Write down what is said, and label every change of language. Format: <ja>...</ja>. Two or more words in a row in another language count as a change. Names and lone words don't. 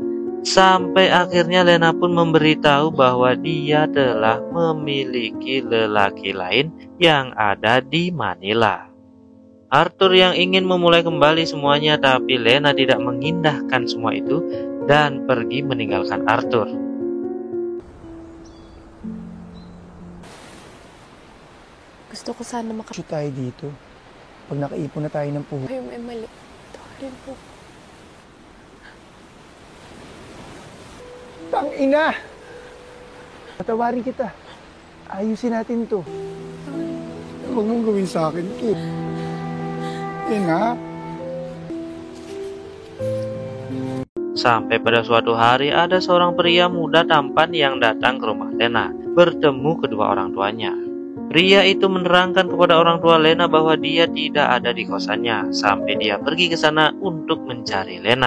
<id>Sampai akhirnya Lena pun memberitahu bahwa dia telah memiliki lelaki lain yang ada di Manila. Arthur yang ingin memulai kembali semuanya, tapi Lena tidak mengindahkan semua itu dan pergi meninggalkan Arthur.</id> <tl>Gusto ko sana Gusto tayo dito. Pag nakaipon na tayo ng puho. Ay, may mali. Sorry po. Tangina! Patawarin kita. Ayusin natin to. Huwag mong gawin sa akin to. Ina.</tl> <id>Sampai pada suatu hari ada seorang pria muda tampan yang datang ke rumah Lena bertemu kedua orang tuanya. Pria itu menerangkan kepada orang tua Lena bahwa dia tidak ada di kosannya sampai dia pergi ke sana untuk mencari Lena.</id>